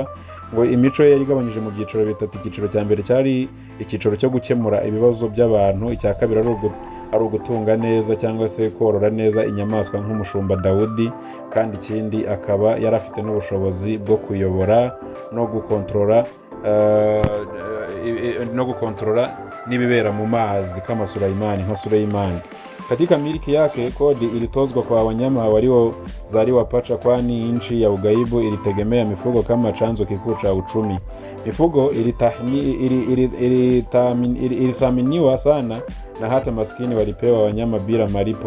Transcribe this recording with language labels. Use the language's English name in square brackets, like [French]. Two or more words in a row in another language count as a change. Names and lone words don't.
[Kinyarwanda] Ngo imico ye yarigabanyije mu byiciro bitatu. Icyiciro cya mbere cyari icyiciro cyo gukemura ibibazo by'abantu, icya kabiri ari ugutunga neza cyangwa se korora neza inyamaswa nk'umushumba Dawudi, kandi ikindi akaba yari afite n'ubushobozi bwo kuyobora no gukontrola n'ibibera mu mazi kama Suleimani, nka Suleimani. [Swahili] Katika miliki yake, kodi ilitozwa kwa wanyama waliozaliwa pacha, kwani nchi ya ugaibu ilitegemea mifugo kama chanzo kikuu cha uchumi. Mifugo ilithaminiwa sana, na hata maskini walipewa wanyama bila malipo.